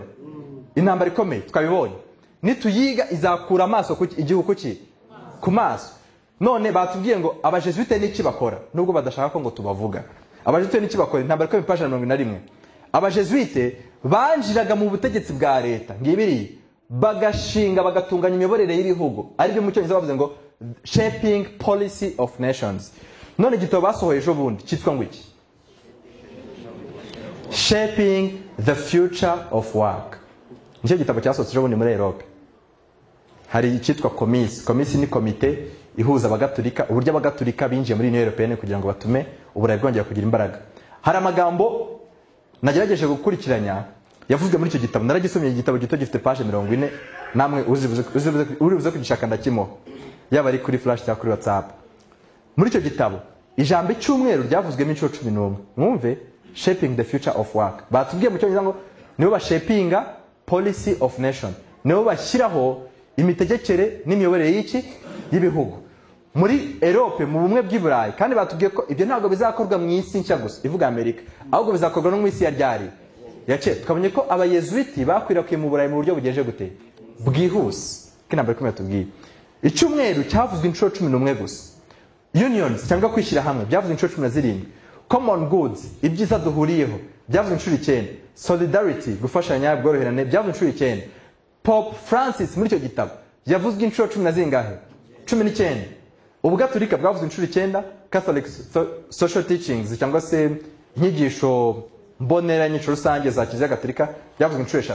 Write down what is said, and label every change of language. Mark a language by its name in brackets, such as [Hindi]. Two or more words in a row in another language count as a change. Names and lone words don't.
[Kinyarwanda] Intambara ikomeye twabibonye, nituyiga izakura amaso ku igihugu ku maso. None batubwiye ngo abajesuite n'iki bakora, nubwo badashaka ko ngo tubavuga. Abajesuite n'iki bakora? Intambara ikomeye page 41. Abajesuite banjiraga mu butegetsi bwa leta ngibiri, bagashinga bagatunganya imiyoborere y'ibihugu, ari byo mu cyongereza bavuze ngo [English] shaping policy of nations. [Kinyarwanda] None igitabo basohoye ejo bundi cyitwa ngo iki? [English] Shaping the future of work. [Kinyarwanda] Nicyo gitabo cyasohotse ejo bundi muri Europe. Hari icyitwa komisi. Komisi ni komite ihuza abagatolika, uburyo abagatolika binjiye muri Union Européenne kugira ngo batume uburayi bwongera kugira imbaraga. Hari amagambo nagerageje gukurikiranya yavuzwe muri icyo gitabo. Naragisomye igitabo gito gifite page 40, namwe uribuze kugishaka ndakimo, yaba ari kuri flash cyangwa kuri WhatsApp. Muri icyo gitabo ijambo icyumweru ryavuzwemo inshuro 11. Mwumve, [English] shaping the future of work. [Kinyarwanda] Batubwiye mu cyongereza ngo nibo bashapinga [English] policy of nation, [Kinyarwanda] nibo bashyiraho imitegekere n'imiyoborere y'iki y'ibihugu muri Europe, mu bumwe bw'Iburayi. Kandi batubwiye ko ibyo ntabwo bizakorwa mu isi nshya gusa ivuga Amerika, ahubwo bizakorwa no mu isi ya ryari yace. Tukabonye ko abayezuiti bakwirakiye mu Burayi mu buryo bugeje gute bwihuse. Kinambere kumwe tubwiye icyumweru cyavuzwe inshuro 11 gusa. Unions cyangwa kwishyira hamwe byavuzwe inshuro 17. [English] Common goods, [Kinyarwanda] ibyiza duhuriyeho, byavuzwe inshuro 9. Solidarity, gufashanya bworoherane, byavuzwe inshuro 9. Pope Francis muri icyo gitabo yavuzwe inshuro 10 na zingahe? 19. Ubugatolika bwavuzwe inshuro 9. [English] Catholic social teachings [Kinyarwanda] cyangwa se inyigisho mbonera nyinshi rusange za Kiliziya Gatolika byavuzwe inshuro 3.